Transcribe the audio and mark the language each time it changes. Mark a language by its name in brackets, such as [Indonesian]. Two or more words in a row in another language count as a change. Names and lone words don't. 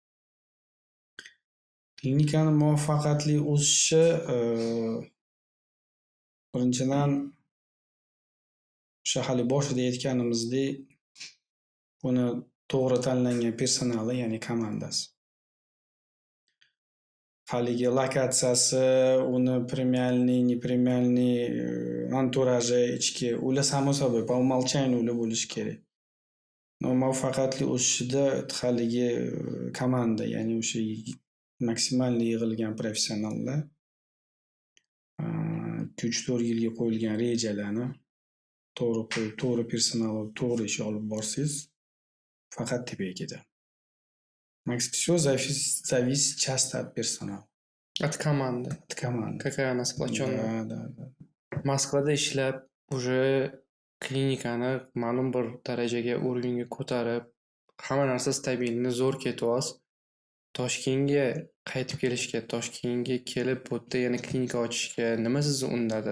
[Uzbek] Klinikani muvaffaqiyatli o'sishi birinchidan o'sha hali boshida aytganimizdek, buni to'g'ri tanlangan personali, ya'ni komandasi. Haligi lokatsiyasi, uni premialniy, nepremialniy anturaji ichki, ular [Russian] само собой по умолчанию [Uzbek] ular bo'lishi kerak. No, muvaffaqiyatli o'sishida haligi komanda, ya'ni o'sha maksimalniy yig'ilgan professionallar 2-4 yilga qo'yilgan rejalarni to'g'ri qo'yib, to'g'ri personal olib, to'g'ri ish olib borsangiz, faqat tepaga ketadi. [Russian] Всё зависит часто от персонала. От команды. От команды. Какая она сплоченная. Да. [Uzbek] Moskvada ishlab, уже klinikani ma'lum bir darajaga, уровеньga ko'tarib, hamma narsa stabilni zo'r ketyapsiz. Toshkentga qaytib kelishga, Toshkentga kelib, bu yerda yana klinika ochishga nima sizni undadi?